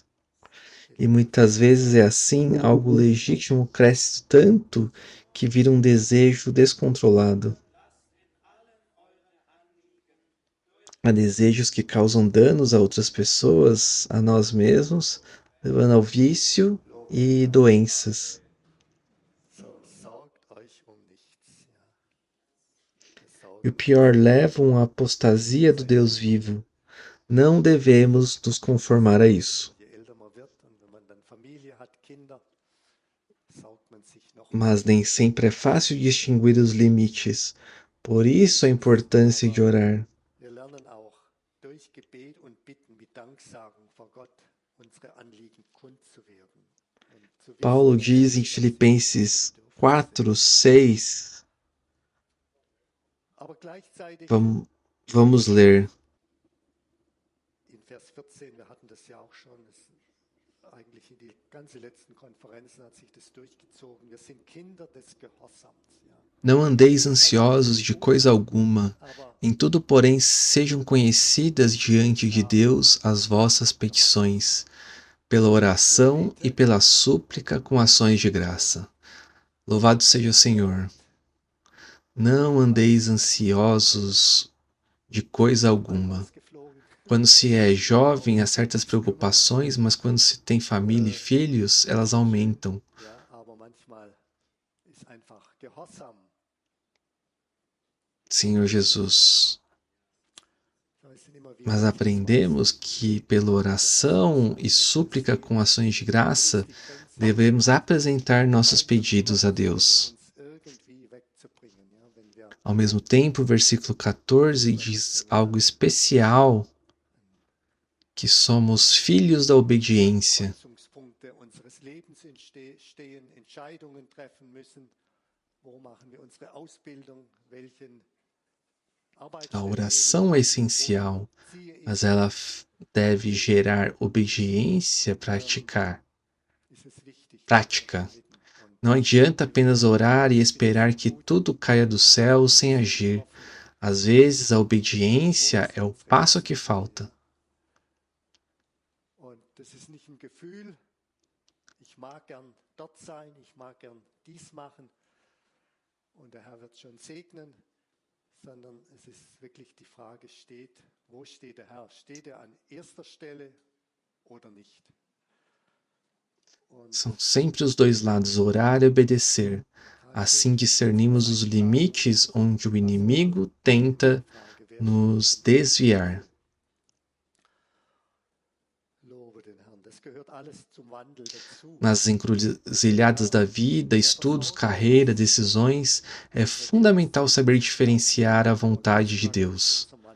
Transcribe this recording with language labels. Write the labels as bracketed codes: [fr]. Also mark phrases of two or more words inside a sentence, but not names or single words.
[pt] E muitas vezes é assim, algo legítimo cresce tanto que vira um desejo descontrolado. Há desejos que causam danos a outras pessoas, a nós mesmos, levando ao vício e doenças. [de] So, sorgt euch um nichts. Ja. [pt] E o pior, levam à apostasia do Deus vivo. Não devemos nos conformar a isso. [de] Je älter man wird und wenn man dann Familie hat, Kinder, saugt man sich noch [pt] Mas nem sempre é fácil distinguir os limites. Por isso a importância de orar. [de] Wir lernen auch durch Gebet und Bitten mit Danksagung vor Gott unsere Anliegen kundzuwerden. Und zu [pt] Paulo [de] wissen, [pt] diz em [de] dass wir [pt] Filipenses [de] bedürftig [pt] 4, [de] sind. [pt] 6, [de] Aber gleichzeitig [pt] vamos ler. [de] in Vers 14, wir hatten das ja auch schon, eigentlich in die ganze letzten Konferenzen hat sich das durchgezogen. Wir sind Kinder des Gehorsams. Ja. [pt] Não andeis ansiosos de coisa alguma, [de] Aber [pt] em tudo, porém, sejam conhecidas diante de Deus as vossas petições, pela oração e pela súplica com ações de graça. Louvado seja o Senhor. Não andeis ansiosos de coisa alguma. [de] ausgeflogen. [pt] Quando se é jovem, há certas preocupações, mas quando se tem família e filhos, elas aumentam. [de] Ja, aber manchmal ist einfach Gehorsam. [pt] Senhor Jesus, [de] Es sind immer wieder [pt] mas aprendemos que pela oração e súplica com ações de graça, devemos apresentar nossos pedidos a Deus. [de] uns irgendwie wegzubringen. Ja, wenn wir [pt] Ao mesmo tempo, o versículo 14 diz algo especial, que somos filhos da obediência. [de] Kreuzungspunkte unseres Lebens stehen, Entscheidungen treffen müssen. Wo machen wir unsere Ausbildung? Welchen [pt] A [de] Arbeitsstelle [pt] oração é essencial, mas ela deve gerar obediência prática. Não adianta apenas orar e esperar que tudo caia do céu sem agir. Às vezes, a obediência é o passo que falta. [de] Und das ist nicht ein Gefühl, ich mag gern dort sein, ich mag gern dies machen und der Herr wird schon segnen, sondern es ist wirklich die Frage, wo steht der Herr? Steht er an erster Stelle oder nicht? [pt] São sempre os dois lados, orar e obedecer. Assim discernimos os limites onde o inimigo tenta nos desviar. Nas encruzilhadas da vida, estudos, carreira, decisões, é fundamental saber diferenciar a vontade de Deus.